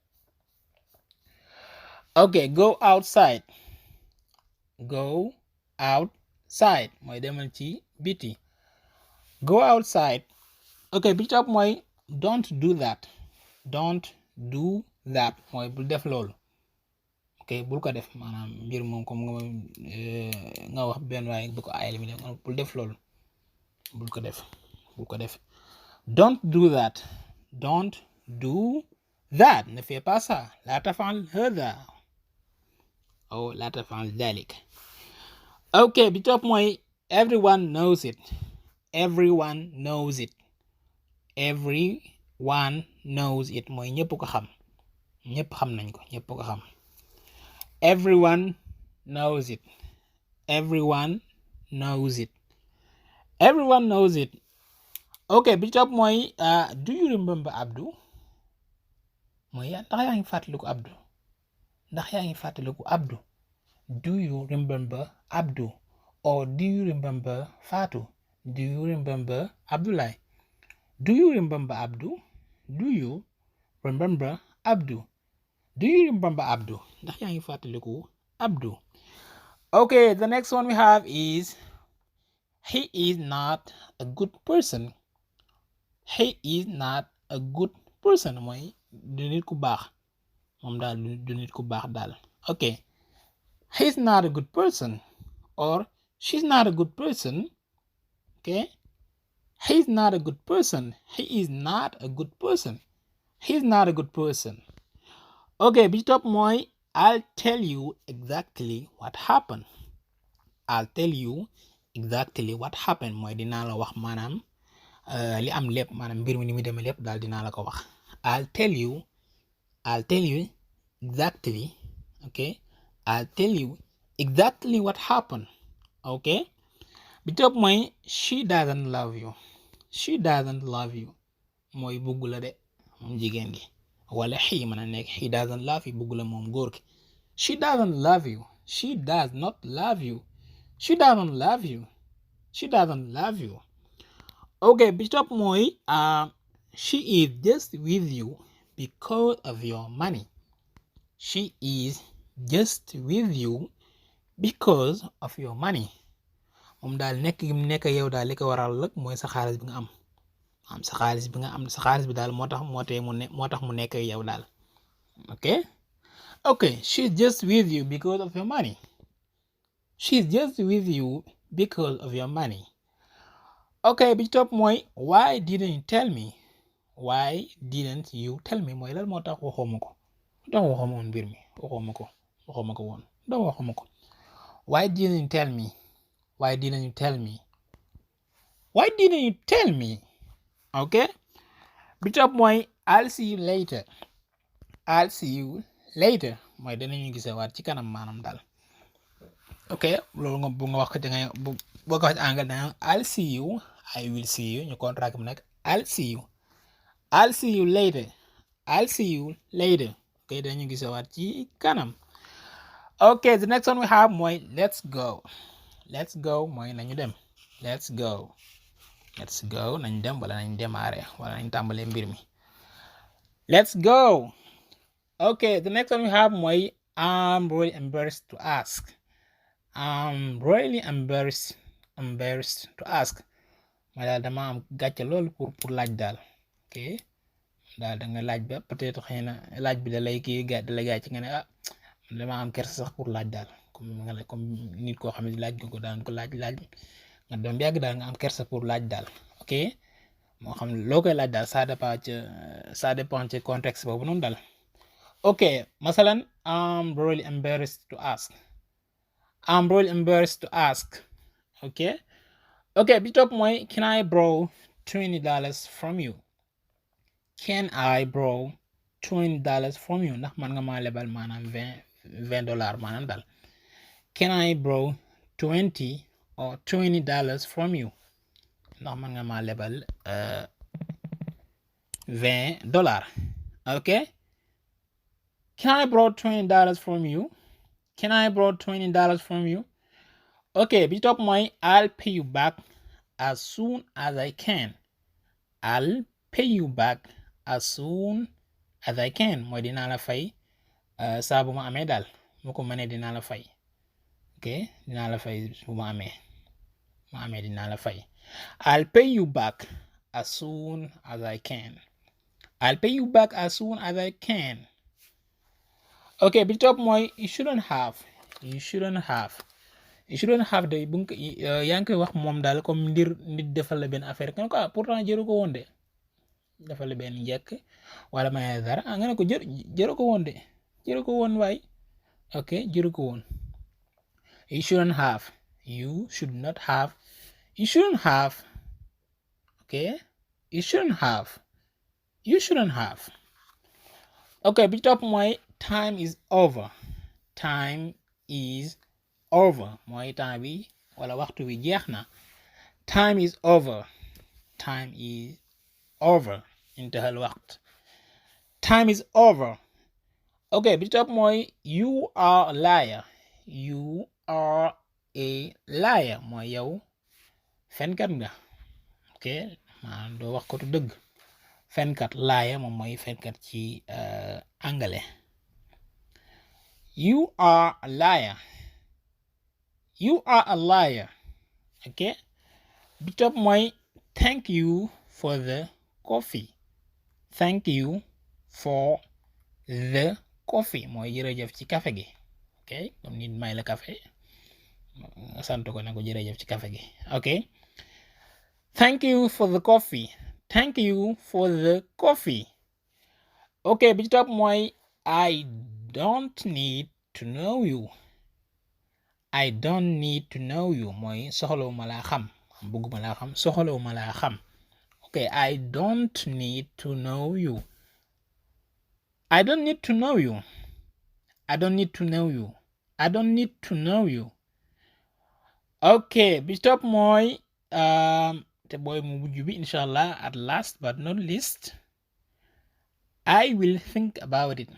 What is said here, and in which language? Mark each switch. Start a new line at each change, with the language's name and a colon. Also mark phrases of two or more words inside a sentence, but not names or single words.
Wolof: okay
English: go outside
Wolof: mooy demal ci biti
English: go outside
Wolof: okay bi ci topp mooy
English: don't do that
Wolof: mooy bul def loolu okay bul ko def maanaam mbir moom comme nga wax benn waaye bu ko ayal mi def bul def loolu bul ko def
English: don't do
Wolof: that
French: ne fais pas ça
Arabic: لا تفعل هذا أو لا تفعل ذلك
Wolof: okay bi topp mooy
English: everyone knows it
Wolof: mooy ñëpp ko xam nañ ko ñëpp ko xam
English: everyone knows it
Wolof: okay bi topp mooy
English: do you remember
Wolof: Abdou mooy ndax yaa ngi fàttaliku
English: Abdou do you remember Abdou or do you remember Fatou do you remember Abdoulaye do you remember Abdou
Wolof: ndax yaa ngi fàttaliku
English: Abdou okay the next one we have is he is not a good person
Wolof: mooy du nit ku baax moom daal du nit ku baax daal
English: okay he's not a good person or she's not a good person okay he's not a good person he is not a good person he's not a good person okay
Wolof: bi topp mooy
English: I'll tell you exactly what happened
Wolof: mooy dinaa la wax maanaam li am lépp maanaam mbir mi ni mu demee lépp daal dinaa la ko wax
English: I'll tell you exactly
Wolof: okay
English: I'll tell you exactly what happened. Okay,
Wolof: bi topp mooy
English: she doesn't love you. She doesn't love you
Wolof: mooy bugg la de moom jigéen gi, wala he mën a nekk
English: he doesn't love you
Wolof: bugg la moom góor gi.
English: She doesn't love you. She does not love you. She doesn't love you. She doesn't love you. Okay,
Wolof: bi topp mooy
English: she is just with you because of your money. She is just with you because of your money.
Wolof: Moom daal nekk gi mu nekk yow daal li ko waral rek mooy sa xaalis bi nga am sa xaalis bi nga am sa xaalis bi daal moo tax mu nekk yow daal.
English: Okay, she's just with you because of your money. She's just with you because of your money. Okay,
Wolof: bi topp mooy
English: why didn't you tell me? Why didn't you tell me
Wolof: mooy lan moo tax waxoo ma ko. Doo waxoo ma woon mbir mi waxoo ma ko woon doo waxoo ma ko.
English: Why didn't you tell me? Why didn't you tell me? Why didn't you tell me? Okay,
Wolof: bi topp mooy
English: I'll see you later. I'll see you later
Wolof: mooy danañu gisewaat ci kanam maanaam daal. Okay, loolu nga bu nga wax ko ci nga boo ko wax ci anglais danga
English: I'll see you, I will see you
Wolof: ñu contract mu nekk
English: I'll see you. I'll see you later. I'll see you later.
Wolof: Okay, danañu gisewaat ci kanam.
English: Okay, the next one we have mooy let's go. Let's go
Wolof: mooy nañu dem.
English: Let's go. Let's go
Wolof: nañ dem wala nañ démarrer wala nañ tàmbalee mbir mi.
English: Let's go. Okay, the next one we have mooy I'm really embarrassed to ask. I'm really embarrassed to ask.
Wolof: Mooy daal dama am gàcce loolu pour laaj daal. Okay, daal da nga laaj ba peut-être xëy na laaj bi da lay kii da lay gàcce nga ne dama am kersa sax pour laaj daal comme nit koo xam ne laaj nga ko daan ko laaj nga doon yàgg daal nga am kersa pour laaj daal. Ok, moo xam loo koy laaj daal
French: ça dépend
Wolof: ci contexte boobu noonu daal.
English: Ok, masalan I'm really embarrassed to ask. I'm really embarrassed to ask. Ok,
Wolof: bi topp mooy
English: can I borrow $20 from you? Can I borrow $20 from you?
Wolof: Ndax man nga maa lebal maanaam $20 maanaam daal.
English: Can I borrow $20 from you?
Wolof: Ndax man nga maa lebal $20.
English: Okay, can I borrow $20 from you? Can I borrow $20 from you? Okay,
Wolof: bi topp mooy
English: I'll pay you back as soon as I can. I'll pay you back as soon as I can
Wolof: mooy dinaa la fay saa bu ma amee daal mu ko mënee dinaa la fay. Ok, dinaa la fay bu ma amee dinaa la fay.
English: I'll pay you back as soon as I can. I'll pay you back as soon as I can.
Wolof: Ok, bi topp mooy
English: you shouldn't have
Wolof: day bu yaa ngi koy wax moom daal comme nit defal la benn affaire nga ne ko pourtant jëru ko woon de defal la benn njëkk wala may dara nga ne ko jëru ko woon de jëru ko woon waay. Ok, jëru ko woon.
English: You shouldn't have. You should not have. You shouldn't have. Okay, you shouldn't have. You shouldn't have. Okay,
Wolof: bi topp mooy
English: time is over. Time is over
Wolof: mooy temps bi wala waxtu bi jeex na.
English: Time is over. Time is over.
Arabic: انتهى الوقت.
English: Time is over. Okay,
Wolof: bi topp mooy
English: you are a liar. You are a liar
Wolof: mooy yow fenkat nga. Ok, maanaam doo wax ko tu dëgg. Fenkat liar moom mooy fenkat ci anglais.
English: You are a liar. You are a liar. Ok,
Wolof: bi topp mooy
English: thank you for the coffee. Thank you for the coffee
Wolof: mooy jërëjëf ci café gi. Ok, comme nit may la café sant ko ne ko jërëjëf ci café gi.
English: Ok, thank you for the coffee. Thank you for the coffee. Ok,
Wolof: bi topp mooy
English: I don't need to know you. I don't need to know you
Wolof: mooy soxlawuma laa xam bëgguma laa xam soxlawuma laa xam.
English: Ok, I don't need to know you. I don't need to know you. I don't need to know you. I don't need to know you. ok
Wolof: bi topp mooy te booy mu mujj bi
English: inshallah at last but not least I will think about it.